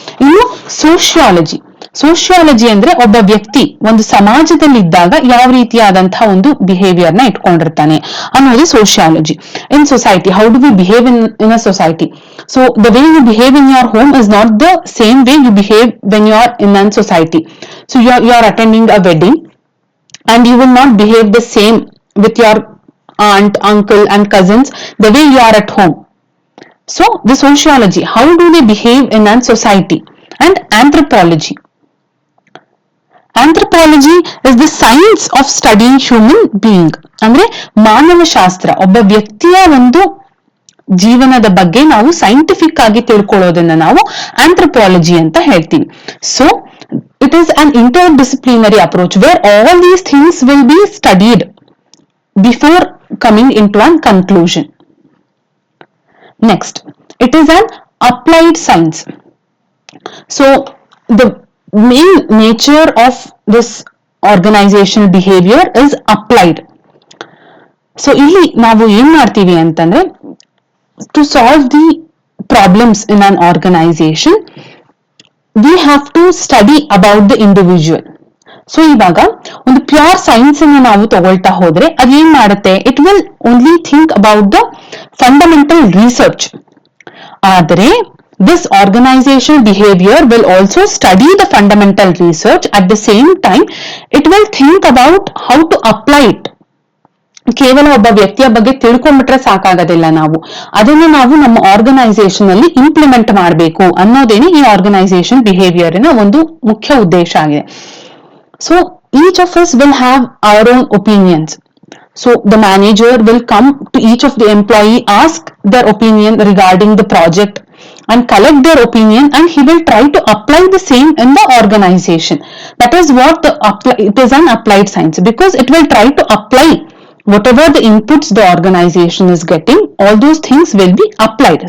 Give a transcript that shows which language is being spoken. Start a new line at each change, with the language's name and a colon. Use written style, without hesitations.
Kannada: ಇನ್ನು sociology. Sociology ಅಂದ್ರೆ ಒಬ್ಬ ವ್ಯಕ್ತಿ ಒಂದು ಸಮಾಜದಲ್ಲಿ ಇದ್ದಾಗ ಯಾವ ರೀತಿಯಾದಂತಹ ಒಂದು ಬಿಹೇವಿಯರ್ ನ ಇಟ್ಕೊಂಡಿರ್ತಾನೆ ಅನ್ನೋದು sociology.
English: In society, how do we behave in a society? So the way you behave in your home is not the same way you behave when you are in an society. So you are attending a wedding and you will not behave the same with your aunt, uncle and cousins the way you are at home. So the sociology, how do they behave in a society? And anthropology. Anthropology is the science of studying human being.
Kannada: ಅಂದ್ರೆ ಮಾನವ ಶಾಸ್ತ್ರ, ಒಬ್ಬ ವ್ಯಕ್ತಿಯ ಒಂದು ಜೀವನದ ಬಗ್ಗೆ ನಾವು scientific ಆಗಿ ತಿಳ್ಕೊಳ್ಳೋದನ್ನ ನಾವು ಆಂಥ್ರೋಪಾಲಜಿ ಅಂತ ಹೇಳ್ತೀವಿ.
English: So it is an interdisciplinary approach where all these things will be studied before coming into a conclusion. Next, it is an applied science. So the main nature of this organizational behavior is applied. So
Kannada: ಇಲ್ಲಿ ನಾವು ಏನ್ ಮಾಡ್ತೀವಿ ಅಂತಂದ್ರೆ,
English: to solve the problems in an organization we have to study about the individual.
Kannada: So ಇವಾಗ ಒಂದು pure science ಅನ್ನು ನಾವು ತಗೊಳ್ತಾ ಹೋದ್ರೆ ಅದೇನ್ ಮಾಡುತ್ತೆ?
English: It will only think about the fundamental research. ಆದ್ರೆ This organizational behavior will also study the fundamental research. At the same time, it will think about how to apply it.
Kannada: ಕೇವಲ ಒಬ್ಬ ವ್ಯಕ್ತಿಯ ಬಗ್ಗೆ ತಿಳ್ಕೊಂಡ್ಬಿಟ್ರೆ ಸಾಕಾಗೋದಿಲ್ಲ, ಅದನ್ನು ನಾವು ನಮ್ಮ ಆರ್ಗನೈಸೇಷನ್ ಅಲ್ಲಿ ಇಂಪ್ಲಿಮೆಂಟ್ ಮಾಡಬೇಕು ಅನ್ನೋದೇನೆ ಈ ಆರ್ಗನೈಸೇಷನ್ ಬಿಹೇವಿಯರ್ನ ಒಂದು ಮುಖ್ಯ ಉದ್ದೇಶ ಆಗಿದೆ.
English: So each of us will have our own opinions. So the manager will come to each of the employee, ask their opinion regarding the project and collect their opinion, and he will try to apply the same in the organization. That is what it is an applied science, because it will try to apply whatever the inputs the organization is getting, all those things will be applied.